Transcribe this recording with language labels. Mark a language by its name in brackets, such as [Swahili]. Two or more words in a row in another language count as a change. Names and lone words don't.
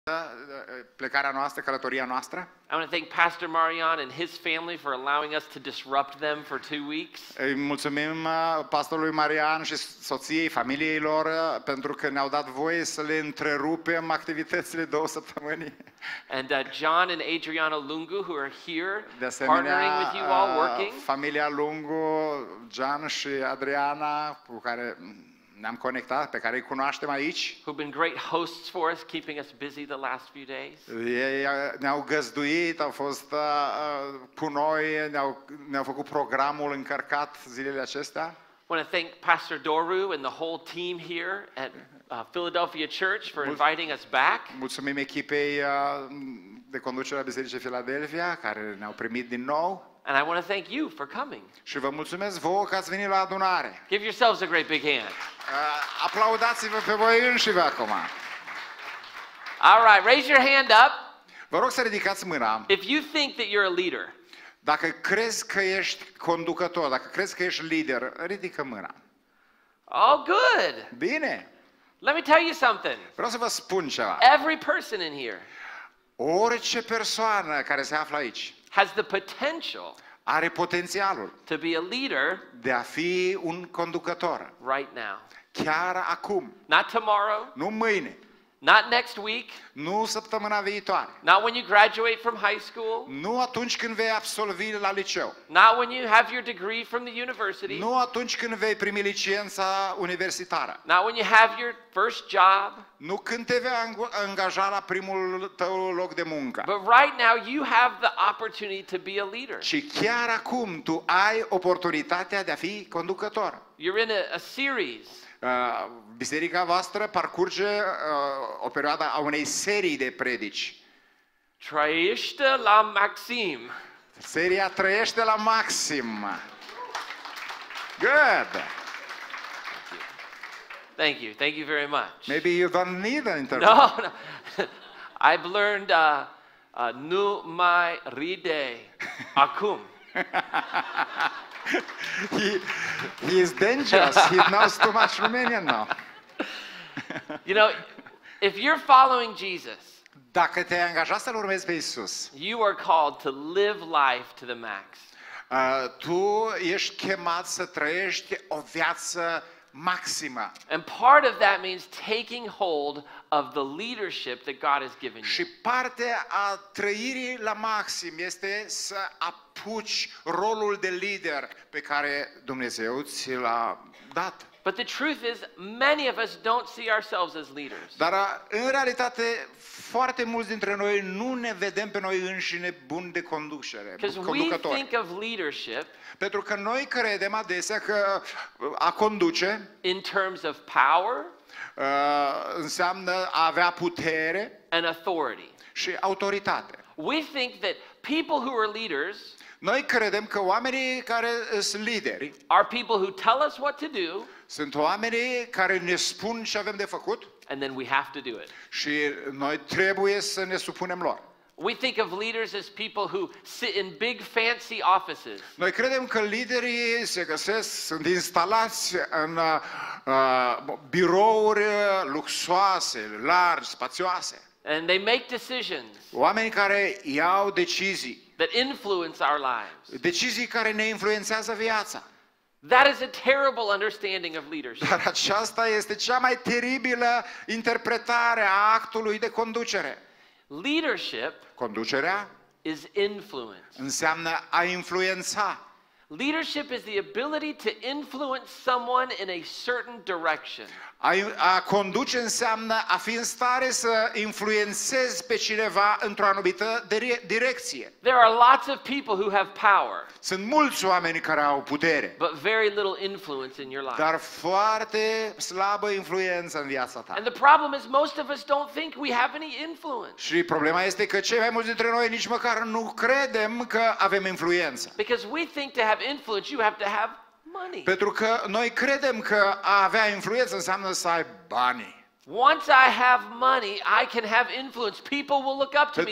[Romanian] plecarea noastră, călătoria noastră. [English] I want to thank Pastor Marian and his family for allowing us to disrupt them for 2 weeks. [Romanian] Îi mulțumim pastorului Marian și soției, familiei lor, pentru că ne-au dat voie să le întrerupem activitățile 2 săptămâni. [English] And John and Adriana Lungu, who are here, [Romanian] De asemenea, [English] partnering with you all, working. [Romanian] familia Lungu, John și Adriana, cu care ne-am conectat, pe care îi cunoaștem aici. [English] Who've been great hosts for us, keeping us busy the last few days. [Romanian] Ei ne-au găzduit, au fost cu noi, ne-au făcut programul încărcat zilele acestea. [English] I want to thank Pastor Doru and the whole team here at Philadelphia Church for inviting us back. [Romanian] Mulțumim echipei de conducere a Bisericii Philadelphia, care ne-au primit din nou. [English] And I want to thank you for coming. [Romanian] Și vă mulțumesc vouă că ați venit la adunare. [English] Give yourselves a great big hand. [Romanian] Aplaudați-vă pe voi înșivă acum. [English] All right, raise your hand up. [Romanian] Vă rog să ridicați mâna. [English] If you think that you're a leader. [Romanian] Dacă crezi că ești conducător, dacă crezi că ești lider, ridică mâna. [English] Oh, good. [Romanian] Bine. [English] Let me tell you something. [Romanian] Vreau să vă spun ceva. [English] Every person in here [Romanian] Orice persoană care se află aici [English] has the potential [Romanian] are potențialul [English] to be a leader [Romanian] de a fi un conducător. [English] right now. [Romanian] Chiar acum. [English] Not tomorrow, [Romanian] Nu mâine. [English] not next week, [Romanian] Nu săptămâna viitoare. [English] not when you graduate from high school, [Romanian] Nu atunci când vei absolvi la liceu. [English] not when you have your degree from the university, [Romanian] Nu atunci când vei primi licența universitară. [English] not when you have your first job, [Romanian] Nu când te vei angaja la primul tău loc de muncă. [English] but right now you have the opportunity to be a leader. [Romanian] Și chiar acum tu ai oportunitatea de a fi conducător. [English] You're in a series. [Romanian] Biserica voastră parcurge o perioadă a unei serii de predici. Trăiește la maxim. Seria Trăiește la maxim. [English] Good. Thank you. Thank you very much. Maybe you don't need an interpreter. No, no. I've learned [Romanian] nu mai ride acum. [English] He is dangerous. He knows too much Romanian now. You know, if you're following Jesus, [Romanian] Dacă te-ai angajat să-L urmezi pe Isus, [English] you are called to live life to the max. [Romanian] tu ești chemat să trăiești o viață maximă. [English] And part of that means taking hold of the leadership that God has given [Romanian] Și [English] you. [Romanian] parte a trăirii la maxim este să apuci rolul de lider pe care Dumnezeu ți l-a dat. [English] But the truth is, many of us don't see ourselves as leaders. [Romanian] Dar în realitate foarte mulți dintre noi nu ne vedem pe noi înșine buni de conducere, [English] Because we [Romanian] conducători. [English] think of leadership [Romanian] Pentru că noi credem adesea că a conduce [English] in terms of power [Romanian] înseamnă a avea putere [English] and authority. [Romanian] și autoritate. [English] We think that people who are leaders [Romanian] Noi credem că oamenii care sunt lideri [English] are people who tell us what to do, [Romanian] sunt oamenii care ne spun ce avem de făcut [English] and then we have to do it. [Romanian] și noi trebuie să ne supunem lor. [English] We think of leaders as people who sit in big fancy offices. [Romanian] Noi credem că liderii se găsesc, sunt instalați în birouri luxoase, largi, spațioase. [English] And they make decisions [Romanian] Oameni care iau decizii, [English] that influence our lives. [Romanian] decizii care ne influențează viața. [English] That is a terrible understanding of leadership. [Romanian] Dar aceasta este cea mai teribilă interpretare a actului de conducere. [English] Leadership [Romanian] Conducerea [English] is influence. [Romanian] înseamnă a influența. [English] Leadership is the ability to influence someone in a certain direction. [Romanian] A conduce înseamnă a fi în stare să influențezi pe cineva într-o anumită direcție. [English] There are lots of people who have power, [Romanian] Sunt mulți oameni care au putere, [English] but very little influence in your life. [Romanian] dar foarte slabă influență în viața ta. [English] And the problem is most of us don't think we have any influence. [Romanian] Și problema este că cei mai mulți dintre noi nici măcar nu credem că avem influență. [English] Because we think to have influence you have to have money. [Romanian] Pentru că noi credem că a avea influență înseamnă să ai bani. [English] Once I have money, I can have influence. People will look up to me.